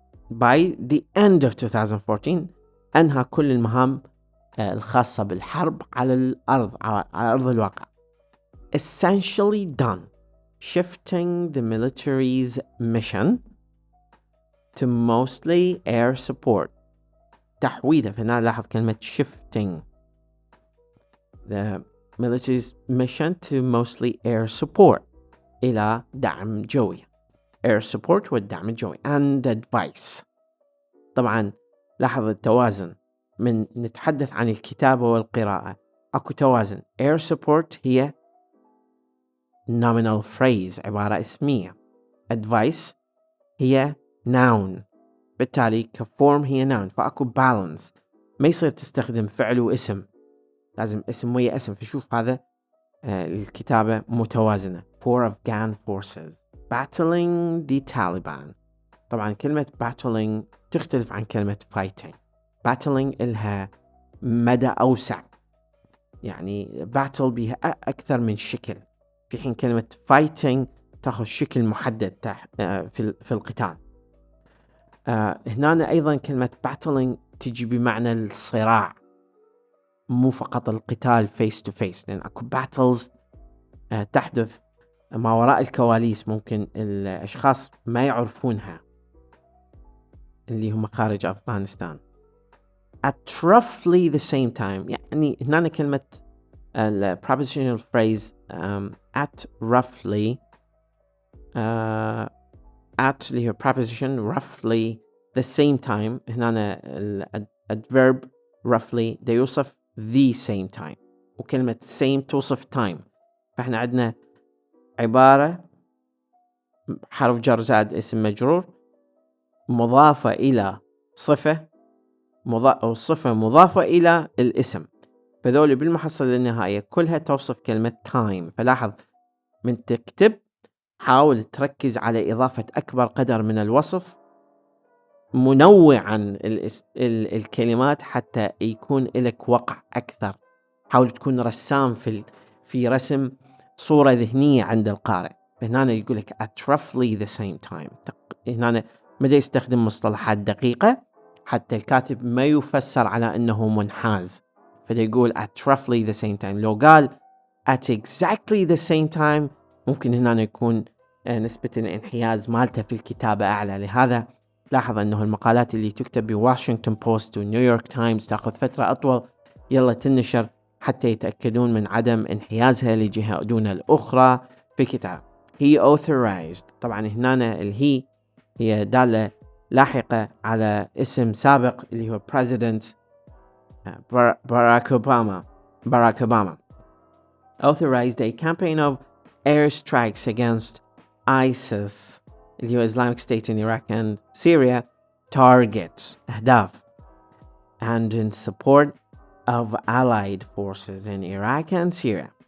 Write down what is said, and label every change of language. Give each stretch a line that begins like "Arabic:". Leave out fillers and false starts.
English: By the end of 2014
Arabic: أنهى كل المهام الخاصة بالحرب على الأرض، على أرض الواقع.
English: Essentially done. Shifting the military's mission to mostly air support.
Arabic: تحويله، فهنا لاحظ كلمة shifting.
English: The military's mission to mostly air support
Arabic: إلى دعم جوي. air support والدعم الجوي.
English: and advice.
Arabic: طبعا لاحظ التوازن، من نتحدث عن الكتابة والقراءة أكو توازن. air support هي nominal phrase، عبارة اسمية. advice هي noun، بالتالي كفورم هي noun، فأكو balance. ما يصير تستخدم فعل واسم، لازم اسم ويا اسم. فشوف هذا الكتابة متوازنة.
English: 4 Afghan forces battling the Taliban.
Arabic: طبعا كلمة battling تختلف عن كلمة fighting. battling إلها مدى أوسع، يعني battle بها أكثر من شكل، في حين كلمة fighting تأخذ شكل محدد في القتال. هنا أيضا كلمة battling تجي بمعنى الصراع، مو فقط القتال
English: face to face،
Arabic: لأن أكو battles تحدث ما وراء الكواليس، ممكن الأشخاص ما يعرفونها، اللي هم خارج أفغانستان.
English: at roughly the same time،
Arabic: يعني هنا كلمة
English: prepositional phrase at roughly at اللي هو preposition roughly the same time. هنا adverb roughly
Arabic: ده يوصف
English: the same time، وكلمة same توصف time.
Arabic: فإحنا عندنا عبارة حرف جر زائد اسم مجرور مضافة إلى صفة، أو صفة مضافة إلى الاسم، فذول بالمحصلة للنهاية كلها توصف كلمة time. فلاحظ من تكتب حاول تركز على إضافة أكبر قدر من الوصف منوعا الكلمات حتى يكون لك وقع أكثر. حاول تكون رسام في رسم صورة ذهنية عند القارئ. هنا يقول لك
English: at roughly the same time.
Arabic: هنا مدى يستخدم مصطلحات دقيقة حتى الكاتب ما يفسر على أنه منحاز، فيقول
English: at roughly the same time.
Arabic: لو قال
English: at exactly the same time
Arabic: ممكن هنا يكون نسبة الانحياز مالته في الكتابة أعلى. لهذا لاحظ أنه المقالات اللي تكتب بواشنطن بوست ونيويورك تايمز تأخذ فترة أطول يلا تنشر حتى يتأكدون من عدم انحيازها لجهة دون الأخرى في الكتاب.
English: he authorized،
Arabic: طبعا هنا الهي هي دالة لاحقة على اسم سابق اللي هو President باراك أوباما.
English: authorized a campaign of airstrikes against ISIS
Arabic: اللي هو
English: Islamic State in Iraq and Syria targets أهداف and in support of allied forces in Iraq and Syria.